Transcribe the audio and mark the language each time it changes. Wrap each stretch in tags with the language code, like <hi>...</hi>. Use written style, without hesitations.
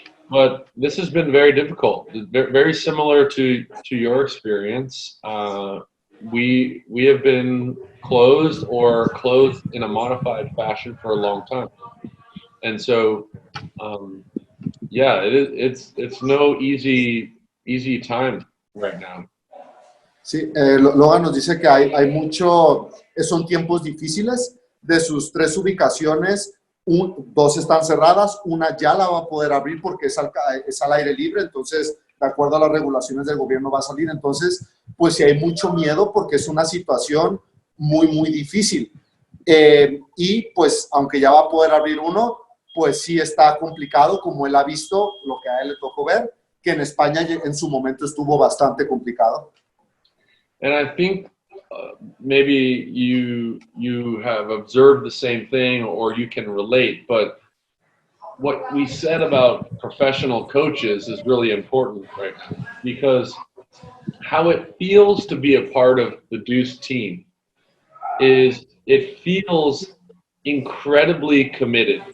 <en>But this has been very difficult, very similar to your experience. We have been closed or closed in a modified fashion for a long time. And so, yeah, it's no easy time right now.</en> <es>Sí, Logan nos dice que hay mucho, son tiempos difíciles. De sus 3 ubicaciones, 2 están cerradas, una ya la va a poder abrir porque es al aire libre, entonces, de acuerdo a las regulaciones del gobierno va a salir. Entonces, pues sí hay mucho miedo porque es una situación muy, muy difícil. Y pues, aunque ya va a poder abrir uno, pues sí está complicado, como él ha visto, lo que a él le tocó ver, que en España en su momento estuvo bastante complicado.</es> <en>And I think maybe you have observed the same thing or you can relate, but what we said about professional coaches is really important right now, because how it feels to be a part of the DEUCE team is it feels incredibly committed.</en>